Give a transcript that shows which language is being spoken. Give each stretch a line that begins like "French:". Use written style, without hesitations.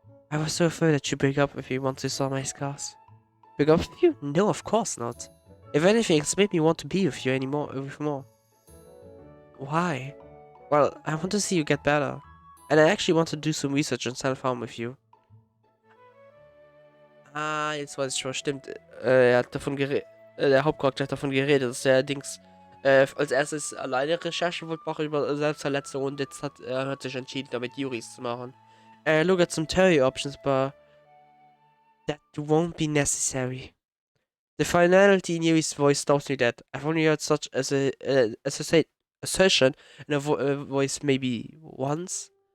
English: I was so afraid that you'd break up with me once you saw my scars. Break up with you? No, of course not. If anything, it's made me want to be with you more. Why? Well, I want to see you get better. And I actually want to do some research on self-harm with you.
German: Ah, jetzt weiß ich schon, stimmt. Er hat davon der Hauptcharakter hat davon geredet, dass er allerdings als erstes alleine Recherchen wollte machen über Selbstverletzung und jetzt hat sich entschieden, damit Juris zu machen.
English: Look at some theory options, but that won't be necessary. The finality in Yuri's voice tells me that. I've only heard such as a assertion in a voice maybe once.